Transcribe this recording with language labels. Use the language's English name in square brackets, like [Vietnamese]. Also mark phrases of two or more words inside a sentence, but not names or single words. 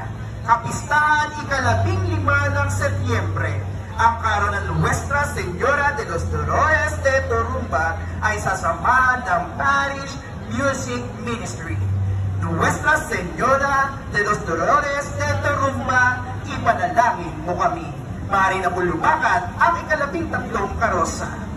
[Filipino] Kapistahan ika-15 ng Setyembre. Ang karon ng Nuestra Señora de los Dolores de Tarumba ay sasamahan ng Parish Music Ministry. Nuestra Señora de los Dolores de Tarumba, ipanalangin mo kami. Maaari na lumakad ang ika-13 karosa.